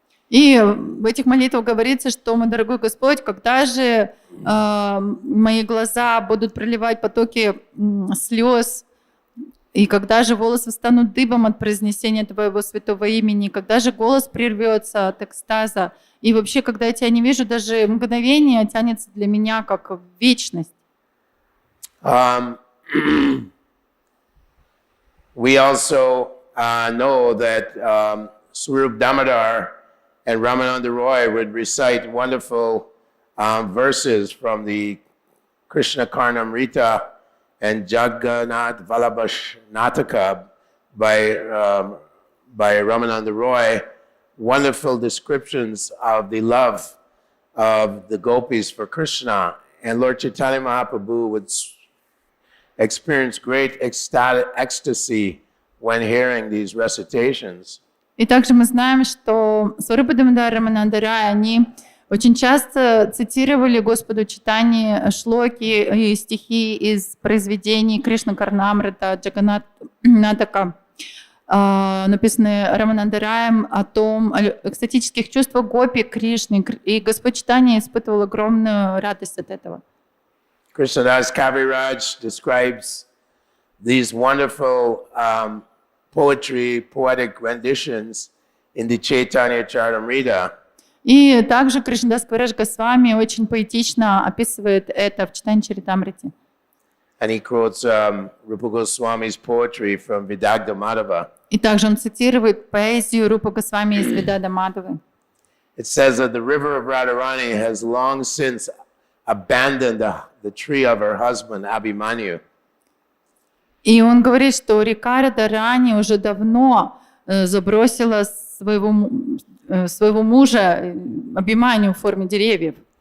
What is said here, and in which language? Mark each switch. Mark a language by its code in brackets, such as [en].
[ru] И в этих молитвах говорится, что, мой дорогой Господь, когда же мои глаза будут проливать потоки слез, и когда же волосы станут дыбом от произнесения Твоего святого имени, когда же голос прервется от экстаза, и вообще, когда я Тебя не вижу, даже мгновение тянется для меня как вечность. [en] We also know that Swarup Damodar and Ramananda Roy would recite wonderful verses from the Krishna-Karnamrita and Jagannath Vallabha Nataka by Ramananda Roy, wonderful descriptions of the love of the gopis for Krishna. And Lord Chaitanya Mahaprabhu would experience great ecstasy when hearing these recitations. [ru] И также мы знаем, что Сварупа Дамодар и Рамананда Рай, они очень часто цитировали Господу Чайтанье шлоки и стихи из произведений Кришна-Карнамрита, Джаганнат-Натака, написанные Рамананда Раем о экстатических чувствах гопи Кришны. И Господь Чайтанья испытывал огромную радость от этого. [en] Krishnadas Kaviraj describes these wonderful poetic renditions in the Caitanya-charitamrita. [ru] И также Кришнадас Кавирадж Госвами очень поэтично описывает это в Чайтанья-чаритамрите. [en] And he quotes Rupa Goswami's poetry from Vidagdha Madhava. [ru] И также он цитирует поэзию Рупа Госвами из Видада Мадхавы. [en] It says that the river of Radharani has long since abandoned the tree of her husband Abhimanyu. [ru] И он говорит, что река Радharani уже давно забросила своего мужа Абхиманью в форме деревьев.